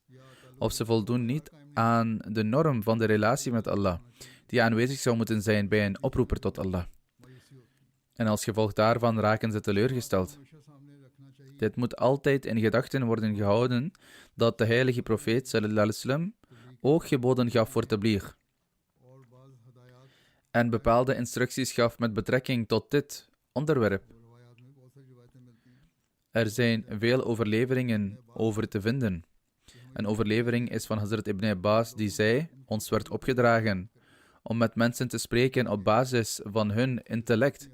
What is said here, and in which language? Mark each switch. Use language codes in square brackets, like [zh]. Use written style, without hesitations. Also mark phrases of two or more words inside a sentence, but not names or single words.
[nl] Of ze voldoen niet aan de norm van de relatie met Allah, die aanwezig zou moeten zijn bij een oproeper tot Allah. En als gevolg daarvan raken ze teleurgesteld. Dit moet altijd in gedachten worden gehouden dat de heilige profeet [ar] صلى الله عليه وسلم [nl] ook geboden gaf voor tabligh en bepaalde instructies gaf met betrekking tot dit onderwerp. Er zijn veel overleveringen over te vinden. Een overlevering is van Hazrat Ibn Abbas die zei: ons werd opgedragen om met mensen te spreken op basis van hun intellect.